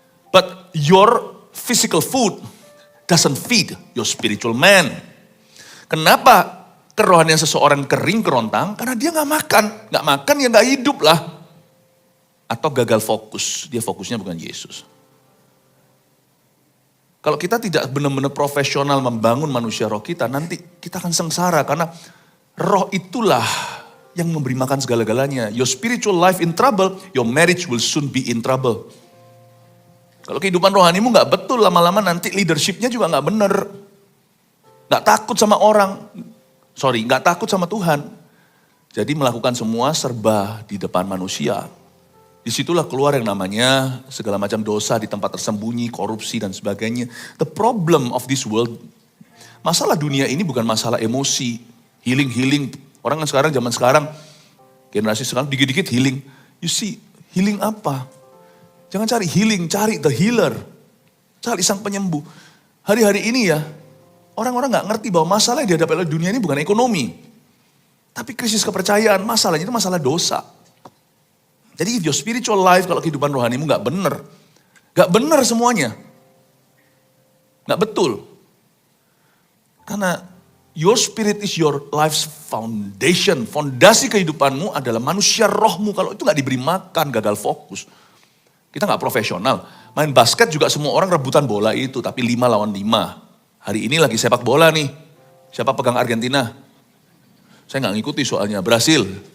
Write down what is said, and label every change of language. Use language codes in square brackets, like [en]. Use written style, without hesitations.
[en] But your physical food doesn't feed your spiritual man. [id] Kenapa kerohanian seseorang kering kerontang? Karena dia gak makan. Gak makan ya gak hidup lah. Atau gagal fokus. Dia fokusnya bukan Yesus. Kalau kita tidak benar-benar profesional membangun manusia roh kita, nanti kita akan sengsara. Karena roh itulah yang memberi makan segala-galanya. [en] Your spiritual life in trouble, your marriage will soon be in trouble. [id] Kalau kehidupan rohanimu gak betul, lama-lama nanti leadershipnya juga gak benar. Gak takut sama orang. Gak takut sama Tuhan. Jadi melakukan semua serba di depan manusia. Disitulah keluar yang namanya segala macam dosa di tempat tersembunyi, korupsi dan sebagainya. [en] The problem of this world, [id] masalah dunia ini bukan masalah emosi, healing. Orang kan sekarang, zaman sekarang, generasi sekarang dikit-dikit healing. [en] You see, [id] healing apa? Jangan cari healing, cari [en] the healer. [id] Cari sang penyembuh. Hari-hari ini ya, orang-orang gak ngerti bahwa masalah yang dihadapi oleh dunia ini bukan ekonomi. Tapi krisis kepercayaan, masalahnya itu masalah dosa. Jadi [en] if your spiritual life, [id] kalau kehidupan rohanimu gak bener. Gak bener semuanya. Gak betul. Karena [en] your spirit is your life's foundation. [id] Fondasi kehidupanmu adalah manusia rohmu. Kalau itu gak diberi makan, gagal fokus. Kita gak profesional. Main basket juga semua orang rebutan bola itu. Tapi 5 lawan 5. Hari ini lagi sepak bola nih. Siapa pegang Argentina? Saya gak ngikuti soalnya. Brasil.